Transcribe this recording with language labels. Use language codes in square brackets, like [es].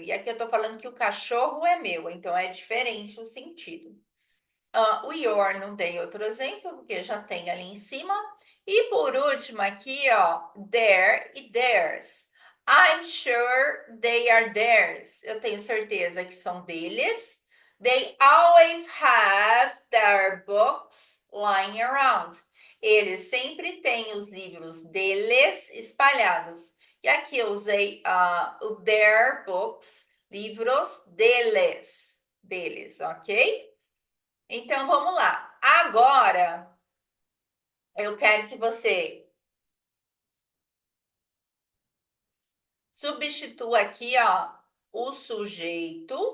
[pt] E aqui eu estou falando que o cachorro é meu. Então, é diferente o sentido. O your não tem outro exemplo, porque já tem ali em cima. E por último aqui, ó, their e theirs. [en] I'm sure they are theirs. [pt] Eu tenho certeza que são deles. [en] They always have their books lying around. [pt] Eles sempre têm os livros deles espalhados. E aqui eu usei o [en] their books, [pt] livros deles, ok? Então, vamos lá. Agora, eu quero que você substitua aqui, ó, o sujeito.